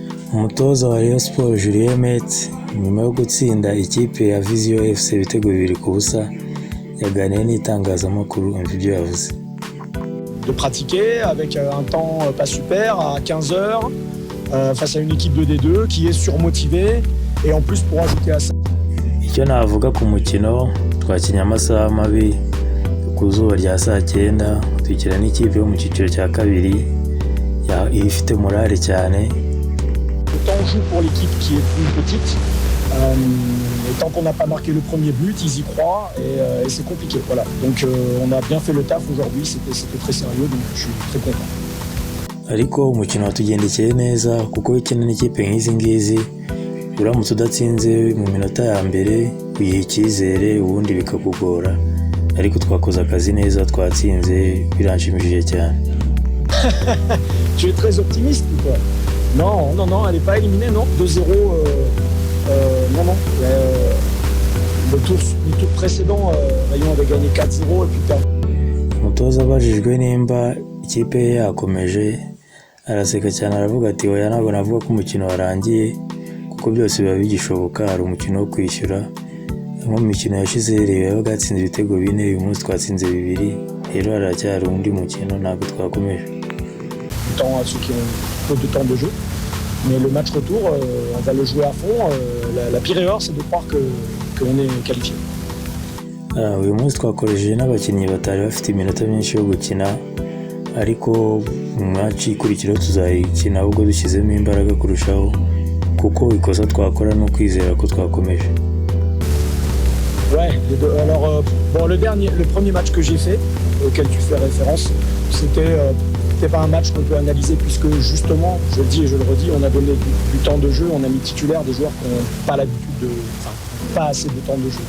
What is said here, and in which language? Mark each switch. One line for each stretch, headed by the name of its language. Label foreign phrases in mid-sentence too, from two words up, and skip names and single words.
Kinyarwanda: Umutoza wa Rayon Sports Julien Metz nyuma yo gutsinda ikipe ya Vision FC ibitego 2-0 yaganiriye n'itangazamakuru ibyo yavuze.
French: De pratiquer avec un temps pas super à 15 heures face à une équipe de D2 qui est surmotivée et en plus pour ajouter à ça.
Kinyarwanda: Icyo navuga ku mukino twakinye amasaha mabi ku zuba rya saa 9 tukira n'ikipe yo mu cyiciro cya kabiri ifite morale cyane.
French: Le temps joue pour l'équipe qui est plus petite. Et tant qu'on n'a pas marqué le premier but, ils y croient et c'est compliqué. Voilà. Donc on a bien fait le taf aujourd'hui, c'était très sérieux, donc je suis très content.
Kinyarwanda: Ariko umukino watugendekeye neza kuko ikina n'ikipe nk'izi ngizi uramutse udatsinze mu minota ya mbere uyiha icyizere ubundi bikakugora, ariko twakoze akazi neza twatsinze biranshimishije cyane.
French: Tu es très optimiste ou quoi? Non, elle n'est pas éliminée, non. 2-0, non. Le tour précédent, Rayon avait gagné 4-0 et puis perdu.
Kinyarwanda: Umutoza abajijwe nimba ikipe yakomeje araseka cyane aravuga ati oya ntabwo navuga ko umukino warangiye kuko byose biba bigishoboka, hari umukino wo kwishyura. Mu mikino yashize Rayon gatsinze ibitego 4, uyu munsi twatsinze 2, rero haracyari undi mukino ntabwo twakomeje.
French: Temps à ceux qui ont peu de temps de jeu. Mais le match retour, on va le jouer à fond. La pire erreur, c'est de croire qu'on est qualifié.
Kinyarwanda: Uyu munsi twakoresheje n'abakinnyi batari bafite iminota myinshi yo gukina, ariko mu match ikurikira tuzayikina ubwo dushyizemo imbaraga kurushaho kuko ikosa twakora no kwizera ko twakomeje.
French: Ouais, alors bon, le premier match que j'ai fait, auquel tu fais référence, c'était pas un match qu'on peut analyser puisque justement, je le dis et je le redis, on a donné du temps de jeu, on a mis titulaire des joueurs qui n'ont pas l'habitude pas assez de temps de jeu.